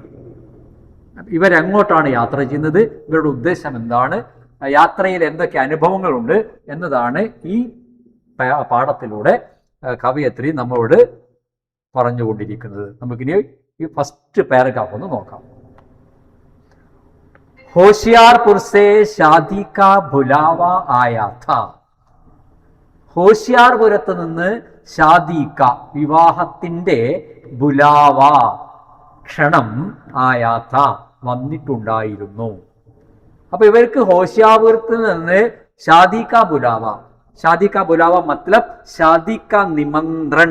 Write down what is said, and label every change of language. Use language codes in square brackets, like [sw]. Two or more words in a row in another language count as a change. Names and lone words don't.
[ml] ഇവരെങ്ങോട്ടാണ് യാത്ര ചെയ്യുന്നത്, ഇവരുടെ ഉദ്ദേശം എന്താണ്, യാത്രയിൽ എന്തൊക്കെ അനുഭവങ്ങളുണ്ട് എന്നതാണ് ഈ പാഠത്തിലൂടെ കവയത്രി നമ്മളോട് പറഞ്ഞുകൊണ്ടിരിക്കുന്നത്. നമുക്കിനി ഈ [en] first paragraph [ml] ഒന്ന് നോക്കാം. [hi] होशियारपुर से शादी का बुलावा आया था. [ml] ഹോഷിയാർപുരത്ത് നിന്ന് [hi] शादी का [ml] വിവാഹത്തിന്റെ ബുലാവ ക്ഷണം [hi] आया था [ml] വന്നിട്ടുണ്ടായിരുന്നു. അപ്പൊ ഇവർക്ക് ഹോഷിയാർപുരത്ത് നിന്ന് [hi] शादी का बुलावा. शादी का बुलावा मतलब शादी का निमंत्रण.